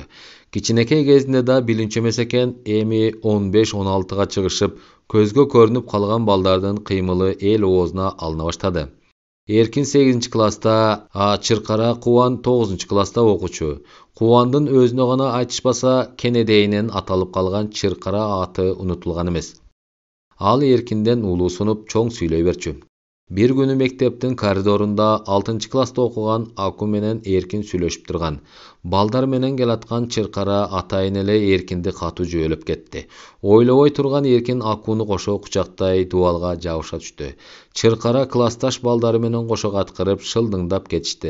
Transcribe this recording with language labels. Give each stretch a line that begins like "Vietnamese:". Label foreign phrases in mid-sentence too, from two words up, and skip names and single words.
Kyrgyz: Кичинекей кезинде да билинчү эмес экен, эми 15-16га чыгышып, көзгө көрүнүп калган балдардын кыймылы эл оозуна алына баштады. Эркин 8-класста, Чыркара Кубан 9-класста окучу. Кубандын өзүнө гана айтышпаса, кенедейинен аталып калган Чыркара аты унутулган эмес. Ал Эркинден улуусунуп чоң сүйлөй берчү. Бир күнү мектептин коридорунда 6-класста окуган Аку менен Эркин сүйлөшүп турган. Балдар менен келаткан Чыркара атайын эле Эркинди катуу жөөлөп кетти. Ойлобой турган Эркин Акуну кошо кучактай дубалга жабыша түштү. Чыркара классташ балдары менен кошо каткырып шылдыңдап кетишти.